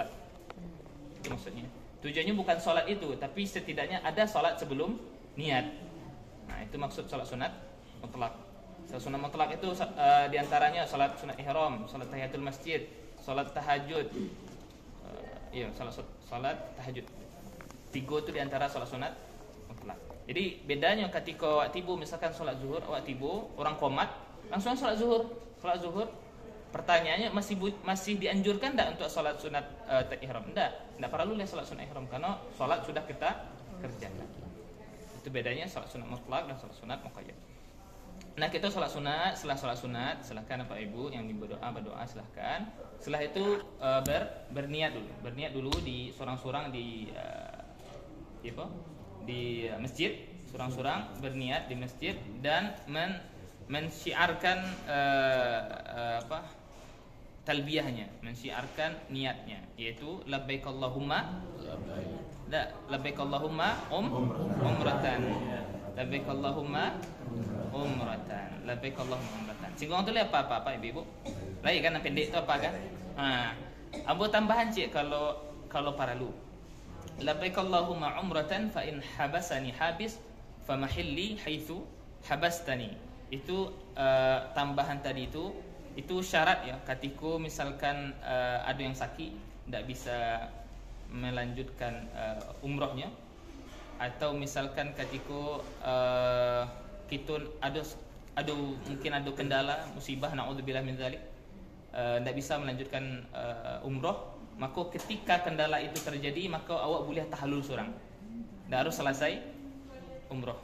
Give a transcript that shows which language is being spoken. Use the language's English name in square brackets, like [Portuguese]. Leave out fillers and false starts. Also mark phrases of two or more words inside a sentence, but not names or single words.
[Indonesian] Itu maksudnya. Tujuannya bukan solat itu, tapi setidaknya ada solat sebelum niat. Nah, itu maksud solat sunat mutlak. Solat sunat mutlak itu diantaranya solat sunat ihram, solat tahiyatul masjid, solat tahajud. Salat tahajud. Tiga itu diantara sholat sunat mutlak. Jadi bedanya ketika awak tiba misalkan sholat zuhur, awak tiba orang komat langsung sholat zuhur. Sholat zuhur, pertanyaannya masih dianjurkan tidak untuk sholat sunat ihram? Tidak perlu lah sholat sunat ihram karena sholat sudah kita kerjakan. Itu bedanya sholat sunat mutlak dan sholat sunat muqayyad. Nah kita sholat sunat, setelah sholat sunat silahkan Bapak Ibu yang berdoa silahkan. Setelah itu berniat dulu di sorang-sorang di masjid, sorang-sorang berniat di masjid dan mensyiarkan talbiyahnya, mensyiarkan niatnya, yaitu [Arabic] لبيك اللهم عمرة, لبيك اللهم عمرة, لبيك اللهم عمرة. [Indonesian] Singgung tu apa ibu-ibu? [Minangkabau] Lagi kan yang pendek tu apa kan? Ambo tambahan cik kalau paralu. [Arabic] لبيك اللهم عمرة فإن حبسني حابس فمحلي حيث حبستني. [Indonesian] Itu tambahan tadi itu syarat ya. Ketika misalkan ada yang sakit tidak bisa melanjutkan umrohnya, atau misalkan ketika kita ada mungkin ada kendala musibah [Arabic] نعوذ بالله من ذلك, [Indonesian] tidak bisa melanjutkan umroh, maka ketika kendala itu terjadi maka awak boleh tahallul seorang, tidak harus selesai umroh.